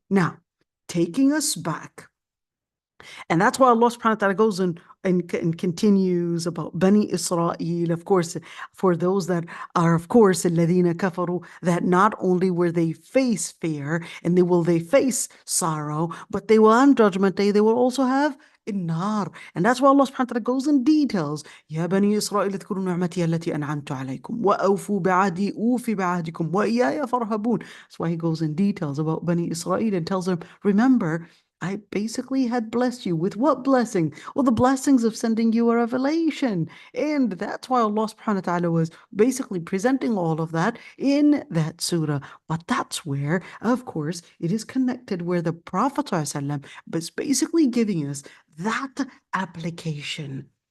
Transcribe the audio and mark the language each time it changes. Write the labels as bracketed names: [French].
[English] Now, taking us back, and that's why Allah subhanahu wa ta'ala goes and continues about Bani Israel, of course, for those that are, of course, [Arabic] الَّذِينَ كَفَرُوا, [English] that not only will they face fear and they face sorrow, but they will on Judgment Day, they will also have النار. And that's why Allah subhanahu wa ta'ala goes in details. [Arabic] يا بني إسرائيل اذكروا نعمتي التي أنعمت عليكم وأوفوا بعهدي أوف بعهدكم وإياي فارهبون. [English] That's why he goes in details about Bani Israel and tells them, remember, I basically had blessed you with what blessing? Well, the blessings of sending you a revelation. And that's why Allah subhanahu wa ta'ala was basically presenting all of that in that surah. But that's where, of course, it is connected where the Prophet ﷺ was basically giving us that application.